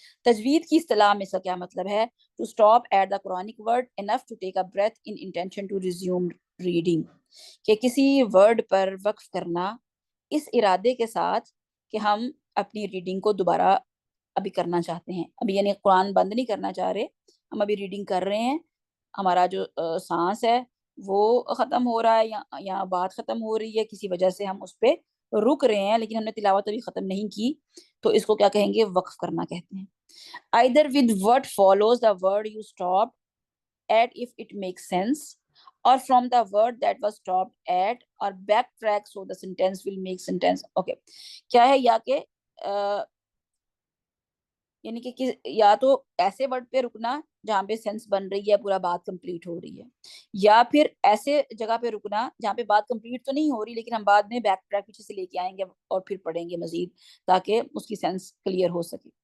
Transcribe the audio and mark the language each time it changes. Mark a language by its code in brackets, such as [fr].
[ur] تجوید کی اصطلاح میں اس کا کیا مطلب ہے؟ [en] to stop at the Quranic word enough to take a breath in intention to resume reading, [ur] کہ کسی ورڈ پر وقف کرنا اس ارادے کے ساتھ کہ ہم اپنی ریڈنگ کو دوبارہ ابھی کرنا چاہتے ہیں. ابھی یعنی قرآن بند نہیں کرنا چاہ رہے, ہم ابھی ریڈنگ کر رہے ہیں, ہمارا جو سانس ہے وہ ختم ہو رہا ہے یا بات ختم ہو رہی ہے, کسی وجہ سے ہم اس پہ رک رہے ہیں لیکن ہم نے تلاوت ابھی ختم نہیں کی, تو اس کو کیا کہیں گے؟ وقف کرنا کہتے ہیں. [en] either with what follows the word you stopped at if it makes sense, or from the word that was stopped at, or backtrack so the sentence will make sentence. [ur] okay, کیا ہے؟ یا کہ یعنی کہ یا تو ایسے ورڈ پہ رکنا جہاں پہ سینس بن رہی ہے, پورا بات کمپلیٹ ہو رہی ہے, یا پھر ایسے جگہ پہ رکنا جہاں پہ بات کمپلیٹ تو نہیں ہو رہی لیکن ہم بعد میں بیک ٹریک پیچھے سے لے کے آئیں گے اور پھر پڑھیں گے مزید تاکہ اس کی سینس کلیئر ہو سکے.